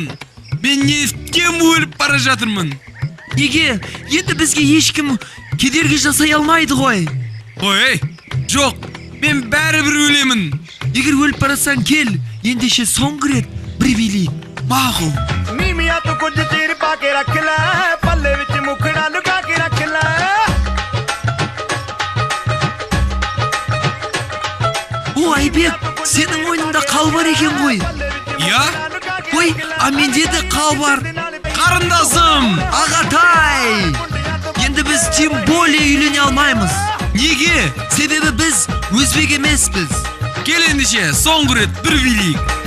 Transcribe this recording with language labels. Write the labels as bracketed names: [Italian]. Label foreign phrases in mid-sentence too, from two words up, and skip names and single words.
[Kazakh] Мен нефтен өліп бара жатырмын. Неге? Енді бізге ешкім кедергі жасай алмайды ғой. Ой, жоқ. Мен бәрібір өлемін. Егер өліп барасаң кел, ендеше соңғы рет бір билейік. Мақұл. [Punjabi] ਨੀਵੀਆਂ ਤੂੰ ਕੁਝ ਚਿਰ ਪਾ ਕੇ ਰੱਖ ਲੈ ਪੱਲੇ ਵਿੱਚ ਮੁਖੜਾ ਲੁਕਾ ਕੇ ਰੱਖ ਲੈ [Kazakh] О, Айбек, сенің ойныңда қал бар екен ғой. Иә? Ой, а менде де қал бар. Қарындасым! Ағатай! Енді біз [Russian] тем более [Kazakh] үйлене алмаймыз. Неге? Себебі біз өзбек емеспіз. Кел ендеше, соңғы рет бір билейік.